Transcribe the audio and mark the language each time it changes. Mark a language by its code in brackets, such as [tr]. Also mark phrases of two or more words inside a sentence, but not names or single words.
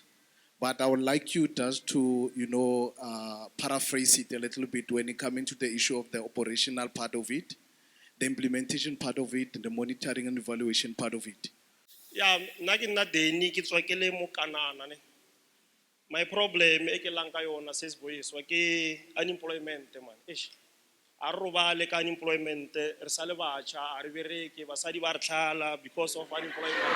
[en] But I would like you just to, paraphrase it a little bit when it comes into the issue of the operational part of it, the implementation part of it, and the monitoring and evaluation part of it. Yeah, my problem is unemployment, man. [tn] A robale ka unemployment, re sa le batjha, a re bereke, basadi ba re tlhala [en] because of unemployment.